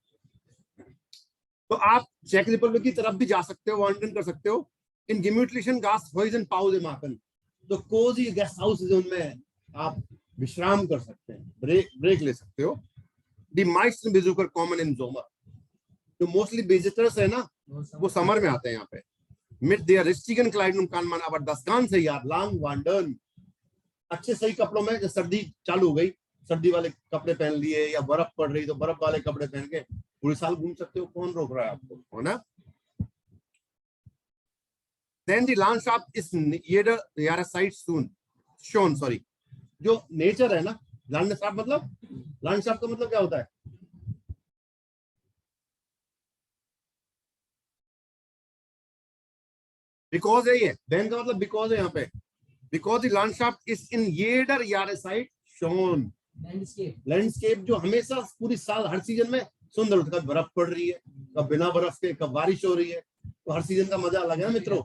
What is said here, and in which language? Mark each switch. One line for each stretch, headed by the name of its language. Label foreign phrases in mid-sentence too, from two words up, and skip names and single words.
Hindi: तो आप चेक रिपब्लिक की तरफ भी जा सकते हो, वॉन्डरिंग कर सकते हो।
German: इन gemütlichen Gasthäusern Pause machen,
Hindi: तो
English: cozy guest house
Hindi: उनमें आप विश्राम कर सकते हैं, ब्रेक ले सकते हो।
German: Die meisten Besucher kommen im Sommer,
Hindi: तो
English: mostly visitors
Hindi: है ना वो समर में आते हैं यहाँ पे।
German: Mit der richtigen Kleidung kann man aber das ganze Jahr lang wandern,
Hindi: अच्छे सही कपड़ों में, जब सर्दी चालू हो गई सर्दी वाले कपड़े पहन लिए, या बर्फ पड़ रही तो बर्फ वाले कपड़े पहन के पूरे साल घूम सकते हो, कौन रोक रहा है आपको, है ना?
English: Then the
German: Landschaft is jeder Jahreszeit
English: shown, sorry,
Hindi: जो नेचर है ना, लैंडस्केप मतलब, लैंडस्केप का मतलब क्या होता है, बिकॉज है ये, देन का मतलब बिकॉज है यहाँ पे,
English: because the landscape is in
German: jeder Jahreszeit
English: shown,
Hindi: लैंडस्केप जो हमेशा पूरी साल हर सीजन में सुंदर होता है, बर्फ पड़ रही है, कब बिना बर्फ के, कब बारिश हो रही है, तो हर सीजन का मजा अलग है ना मित्रों।